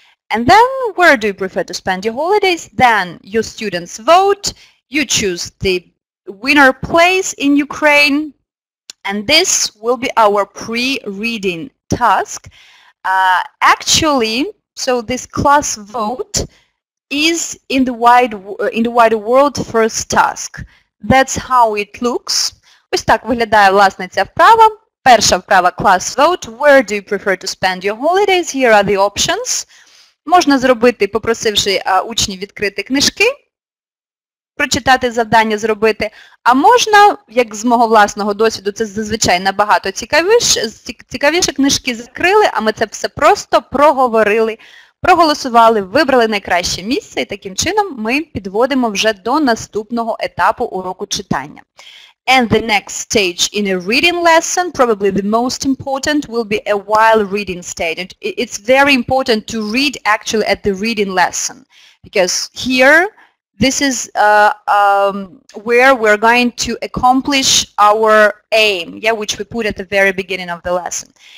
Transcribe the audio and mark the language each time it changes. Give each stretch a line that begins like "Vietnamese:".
English: And then, where do you prefer to spend your holidays? Then your students vote, you choose the winner place in Ukraine, and this will be our pre-reading task. Actually, so this class vote is in the wider world first task. That's how it looks.
Ukrainian: Ось так виглядає, власне, ця вправа. Перша вправа
English: – class vote. Where do you prefer to spend your holidays? Here are the options.
Ukrainian: Можна зробити, попросивши учнів відкрити книжки, прочитати завдання, зробити. А можна, як з мого власного досвіду, це зазвичай набагато цікавіше, книжки закрили, а ми це все просто проговорили, проголосували, вибрали найкраще місце, і таким чином ми підводимо вже до наступного етапу уроку читання.
English: And the next stage in a reading lesson, probably the most important, will be a while reading stage. And it's very important to read actually at the reading lesson, because here this is where we're going to accomplish our aim, which we put at the very beginning of the lesson.